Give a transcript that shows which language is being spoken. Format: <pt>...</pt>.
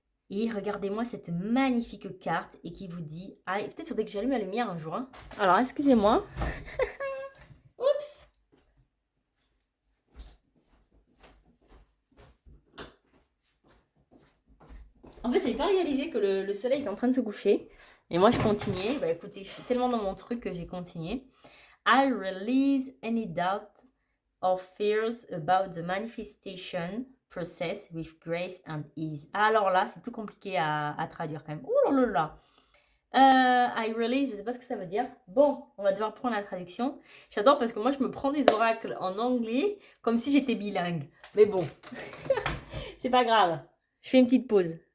<fr>Et regardez-moi cette magnifique carte et qui vous dit, ah, peut-être faudrait que j'allume la lumière un jour, hein. Alors excusez-moi. Oups. En fait, j'avais pas réalisé que le soleil est en train de se coucher. Et moi, je continuais. Bah écoutez, je suis tellement dans mon truc que j'ai continué.</fr> <en>I release any doubt or fears about the manifestation process with grace and ease.</en> <fr>Alors là, c'est plus compliqué à traduire quand même. Oh là là là.</fr> <en>I release,</en> <fr>je sais pas ce que ça veut dire. Bon, on va devoir prendre la traduction. J'adore parce que moi, je me prends des oracles en anglais comme si j'étais bilingue. Mais bon, c'est pas grave. Je fais une petite pause.</fr>